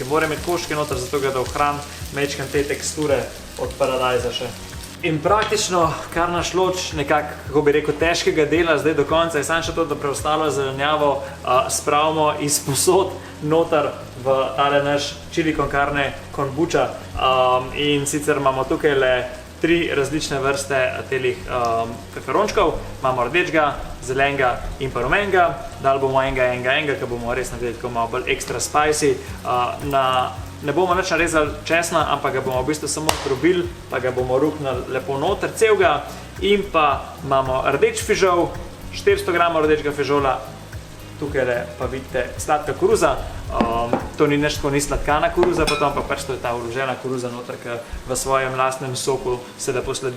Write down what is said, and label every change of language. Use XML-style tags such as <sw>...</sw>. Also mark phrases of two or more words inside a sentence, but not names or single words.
<sl>Mora imeti koščke noter, zato da ohranim majčkeno te teksture od paradajza še. In praktično, kar naš loč nekako, kako bi rekel, težkega dela zdaj do konca je samo še to, da preostalo zelenjavo spravimo iz posod noter v tale naš</sl> <es>chili con carne</es> <sl>kombuča. In sicer imamo tukaj le 3 različne vrste telih peperončkov. Imamo rdečega, zelenega in pa rumenega. Dali bomo enega, ker bomo res naredili tako malo bolj</sl> <en>extra spicy.</en> <sl>Ne bomo nič narezali česna, ampak ga bomo v bistvu samo drobili, pa ga bomo ruknili lepo noter celega. In pa imamo rdeč fižol, 400 gramov rdečega fižola. Tukaj pa vidite sladka koruza. To ni nič tako, ni sladkana koruza, ampak pač to je ta vložena koruza noter, ki v svojem lastnem soku se lepo sledi.</sl>